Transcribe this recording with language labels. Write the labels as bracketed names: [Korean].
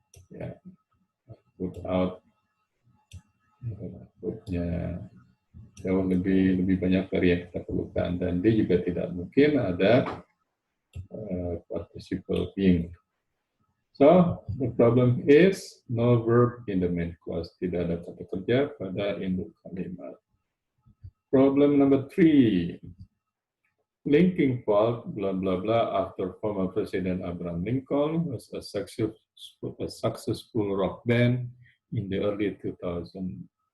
[English] Ya, put out. [Indonesian] Outputnya jauh lebih banyak dari yang kita perlukan, dan D juga tidak mungkin ada participle being. [English] So, the problem is no verb in the main clause. [Indonesian] Tidak ada kata kerja pada induk kalimat. [English] Problem number 3. Linking fault, blah, blah, blah, after former President Abraham Lincoln was a successful rock band in the early 2000s.